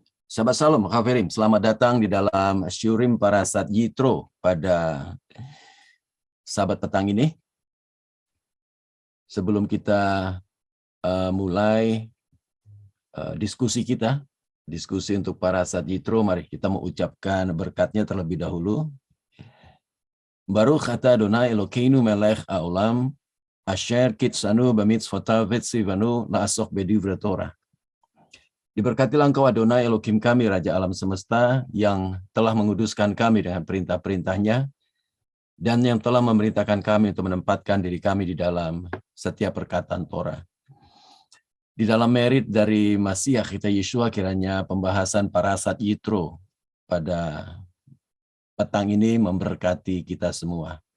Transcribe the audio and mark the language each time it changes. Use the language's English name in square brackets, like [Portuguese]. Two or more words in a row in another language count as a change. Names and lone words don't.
[Indonesian] Sahabat Salam, Hafirim, selamat datang di dalam Syurim Parasat Yitro pada sahabat petang ini. Sebelum kita mulai diskusi kita, diskusi untuk Parasat Yitro, mari kita mengucapkan berkatnya terlebih dahulu. [Hebrew] ברוך אתה אדוני אלוקינו מלך העולם, אשר קדשנו במצוותיו וציוונו לעסוק בדברי תורה. [Indonesian] Diberkatilah Engkau Adonai Elohim kami, Raja alam semesta, yang telah menguduskan kami dengan perintah-perintahnya, dan yang telah memerintahkan kami untuk menempatkan diri kami di dalam setiap perkataan Torah. Di dalam merit dari Masiah kita Yeshua, kiranya pembahasan Parasat Yitro pada petang ini memberkati kita semua.